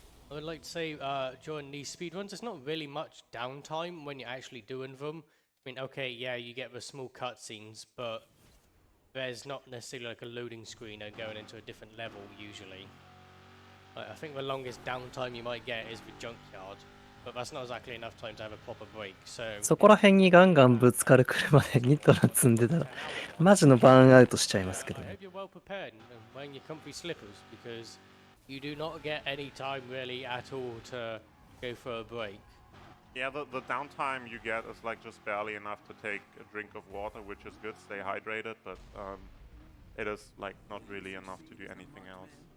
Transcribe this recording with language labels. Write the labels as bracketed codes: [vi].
[en] I would like to say during these speedruns, there's not really much downtime when you're actually doing them. I mean, okay, yeah, you get the small cutscenes, but there's not necessarily like a loading screen and going into a different level usually. I think the longest downtime you might get is the junkyard, but that's not exactly enough time to have a proper break. So [ja] そこら辺にガンガンぶつかる車でニトラ積んでたら、マジのバーンアウトしちゃいますけど [en] I [ja] ね。 [en] hope you're well prepared and wearing your comfy slippers because you do not get any time really at all to go for a break. Yeah, the downtime you get is like just barely enough to take a drink of water, which is good, stay hydrated, but it is like not really enough to do anything else.